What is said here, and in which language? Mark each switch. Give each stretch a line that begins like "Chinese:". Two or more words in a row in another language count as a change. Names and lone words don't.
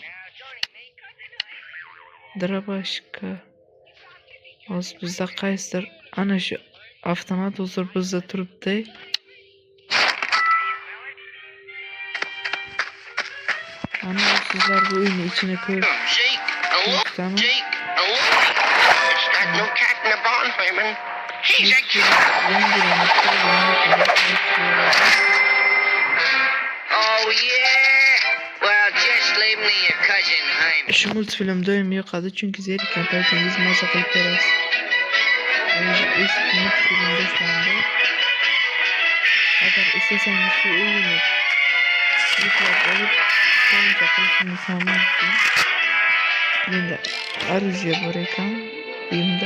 Uzbek: Drabashka. Hozir bizda qaysidir ana shu avtomat hozir bizda turibdi. Ana sizlar bu uyni ichini ko'rib
English: Jake, look. It's that new cat in the barn, Freeman. He's a Oh, yeah. Well, just leave me your cousin, Hyman.
Uzbek: Shu multfilm doim yoqadi, chunki zerikkan paytingiz maza qilib ko'rasiz. Eski multfilm boshlandi. Agar istasangiz shu o'yinni yuklab olib, tomosha qilishingiz ham mumkin. Endi оружие bor ekan uyimda.